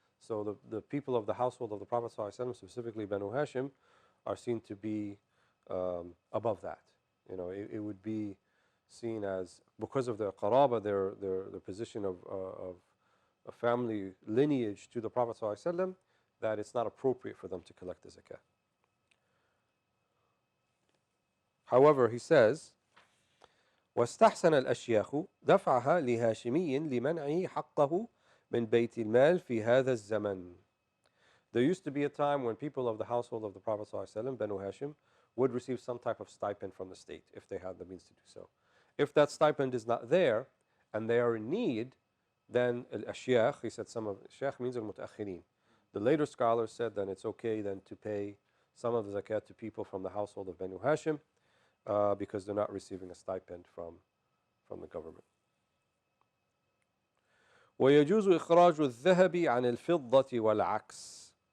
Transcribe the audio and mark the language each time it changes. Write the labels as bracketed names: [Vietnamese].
[English] So the people of the household of the Prophet ﷺ, specifically Banu Hashim, are seen to be above that. It would be seen as, because of their qaraba, their position of a family lineage to the Prophet ﷺ, that it's not appropriate for them to collect the zakah. [Arabic] However, he says, واستحسن الأشياخ دفعها لهاشمي لمنعه حقه من بيت المال في هذا الزمن. [English] There used to be a time when people of the household of the Prophet ﷺ, Banu Hashim, would receive some type of stipend from the state if they had the means to do so. If that stipend is not there and they are in need, then al-ashyakh, he said some of ashyakh means al-mutaakhirin. The later scholars said then it's okay then to pay some of the zakat to people from the household of Banu Hashim because they're not receiving a stipend from the government. [Arabic] ويجوز إخراج الذهب عن الفضة والعكس.